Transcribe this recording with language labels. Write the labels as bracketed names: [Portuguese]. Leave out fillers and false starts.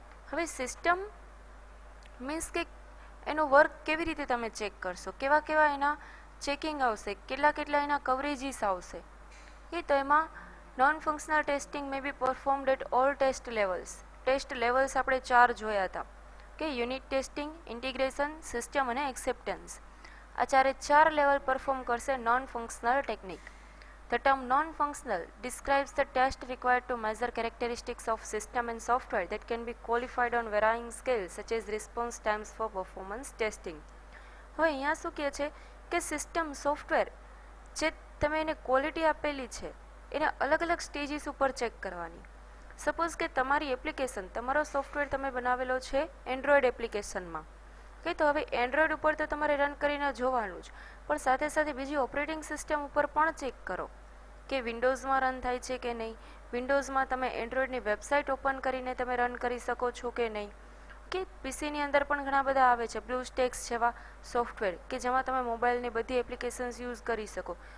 [Gujarati] હવે system means કે એનું વર્ક કેવી રીતે તમે ચેક કરશો, કેવા કેવા એના ચેકિંગ આવશે, કેટલા એના કવરેજીસ આવશે. તો એમાં non functional testing May B performed at all test levels આપણે 4 જોયા હતા કે યુનિટ ટેસ્ટિંગ, ઇન્ટિગ્રેશન, સિસ્ટમ અને એક્સેપ્ટન્સ. આ 4 લેવલ પરફોર્મ કરશે non functional technique. [English] The term non-functional describes the test required to measure characteristics of system and software that can be qualified on varying scales such as response times for performance testing. [Gujarati] હવે અહીંયા શું કહે છે કે system software જે તમે એને quality આપેલી છે એને અલગ અલગ સ્ટેજીસ ઉપર ચેક કરવાની. સપોઝ કે તમારી એપ્લિકેશન, તમારો સોફ્ટવેર તમે બનાવેલો છે એન્ડ્રોઈડ એપ્લિકેશનમાં, કે તો હવે એન્ડ્રોઈડ ઉપર તો તમારે રન કરીને જોવાનું જ, પણ સાથે સાથે બીજી ઓપરેટિંગ સિસ્ટમ ઉપર પણ ચેક કરો કે વિન્ડોઝમાં રન થાય છે કે નહીં, વિન્ડોઝમાં તમે એન્ડ્રોઈડની વેબસાઇટ ઓપન કરીને તમે રન કરી શકો છો કે નહીં, કે પીસીની અંદર પણ ઘણા બધા આવે છે બ્લુસ્ટેક્સ જેવા સોફ્ટવેર કે જેમાં તમે મોબાઈલની બધી એપ્લિકેશન્સ યુઝ કરી શકો.